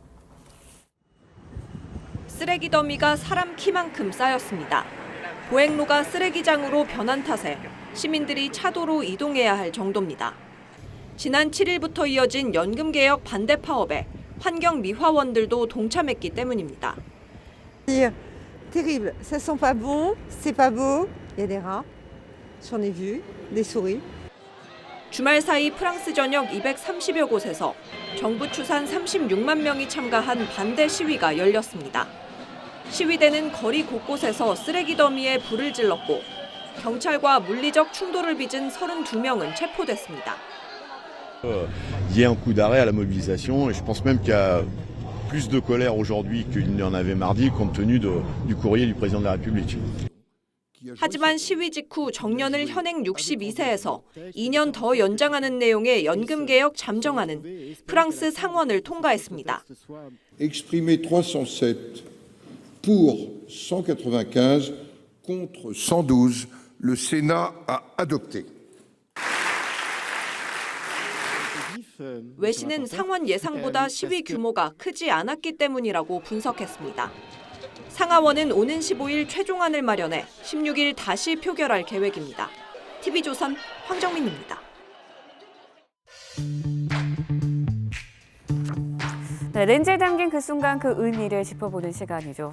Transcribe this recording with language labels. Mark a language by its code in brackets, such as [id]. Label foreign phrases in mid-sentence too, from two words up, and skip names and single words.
[ko] 쓰레기 더미가 사람 키만큼 쌓였습니다. 보행로가 쓰레기장으로 변한 탓에 시민들이 차도로 이동해야 할 정도입니다. 지난 7일부터 이어진 연금 개혁 반대 파업에 환경 미화원들도 동참했기 때문입니다. [fr] Terrible, ça sent pas bon, c'est pas beau. Il y a des rats, j'en ai vu, des souris. [ko] 주말 사이 프랑스 전역 230여 곳에서 정부 추산 36만 명이 참가한 반대 시위가 열렸습니다. 시위대는 거리 곳곳에서 쓰레기 더미에 불을 질렀고, 경찰과 물리적 충돌을 빚은 32명은 체포됐습니다. [fr] Il y a un coup d'arrêt à la mobilisation et je pense même qu'il y a plus de colère aujourd'hui qu'il n'y en avait mardi compte tenu du courrier du président de la République. [ko] 하지만 시위 직후 정년을 현행 62세에서 2년 더 연장하는 내용의 연금 개혁 잠정안은 프랑스 상원을 통과했습니다. [fr] Exprimé 307 pour 195 contre 112, le Sénat a adopté. [ko] 외신은 상원 예상보다 시위 규모가 크지 않았기 때문이라고 분석했습니다. 상하원은 오는 15일 최종안을 마련해 16일 다시 표결할 계획입니다. TV조선 황정민입니다. 네, 렌즈에 담긴 그 순간 그 의미를 짚어보는 시간이죠.